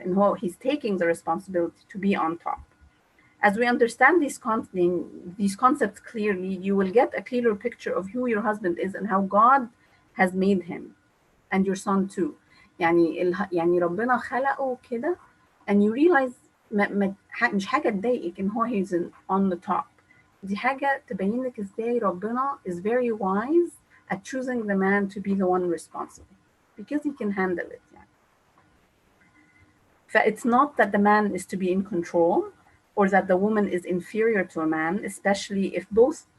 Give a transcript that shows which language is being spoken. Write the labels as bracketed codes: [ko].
[ar] إن هو [en] he's taking the responsibility to be on top. As we understand these concepts clearly, you will get a clearer picture of who your husband is and how God has made him. And your son too. [ar] يعني ربنا خلقه كده [en] and you realize [ar] مش حاجة تضايقك إن هو [en] he's on the top. [ar] دي حاجة تبين لك إزاي ربنا [en] is very wise at choosing the man to be the one responsible because he can handle it. يعني. It's not that the man is to be in control or that the woman is inferior to a man, especially if both.